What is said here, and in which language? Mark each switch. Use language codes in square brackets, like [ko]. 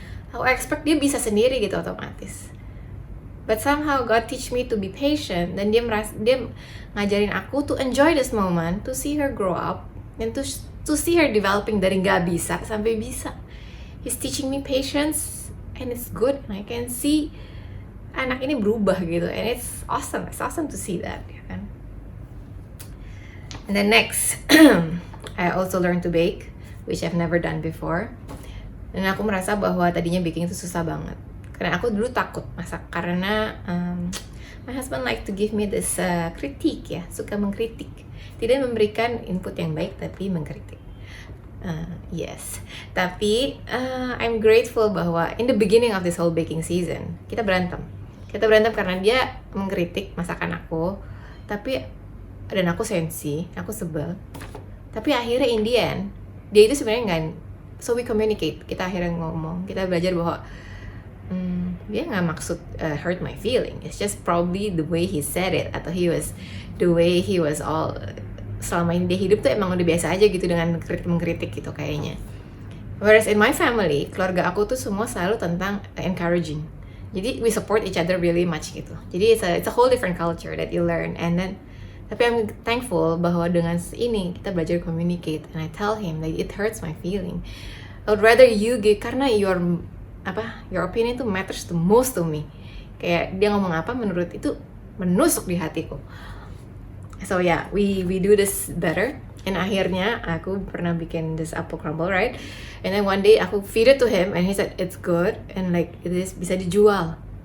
[id] Aku [en] expect [id] dia bisa sendiri gitu otomatis. [en] But somehow God teach me to be patient, [id] dan dia ngajarin aku [en] to enjoy this moment, to see her grow up, and to see her developing [id] dari nggak bisa sampai bisa. [en] He's teaching me patience and it's good. And I can see [id] anak ini berubah gitu, [en] and it's awesome to see that [id] ya kan. [en] And then next, I also learned to bake, which I've never done before. [id] Dan aku merasa bahwa tadinya baking itu susah banget, karena aku dulu takut masak karena [en] my husband like to give me this [id] kritik ya, suka mengkritik, tidak memberikan input yang baik tapi mengkritik. [en] Yes, [id] tapi [en] I'm grateful [id] bahwa [en] in the beginning of this whole baking season [id] kita berantem karena dia mengkritik masakan aku, dan aku sensi, aku sebel. Tapi akhirnya [en] in the end, [id] dia itu sebenarnya enggak. [en] So we communicate, [id] kita akhirnya ngomong, kita belajar bahwa dia nggak maksud [en] hurt my feeling. It's just probably the way he said it, [id] atau [en] the way he was all [id] selama ini dia hidup tuh emang udah biasa aja gitu dengan mengkritik gitu kayaknya. [en] Whereas in my family, [id] keluarga aku tuh semua selalu tentang [en] encouraging. [id] Jadi [en] we support each other really much [id] gitu. Jadi [en] it's a whole different culture that you learn. And then, [id] tapi [en] I'm thankful [id] bahwa dengan ini kita belajar communicate. [en] And I tell him that it hurts my feeling. I would rather you give, [id] karena [en] your opinion [id] itu [en] matters the most to me. [id] Kayak dia ngomong apa menurut itu menusuk di hatiku. [en] So yeah, we do this better. And [id] akhirnya aku pernah bikin [en] this apple crumble, right? And then one day [id] aku [en] feed it to him and he said it's good and like it is [id] bisa dijual.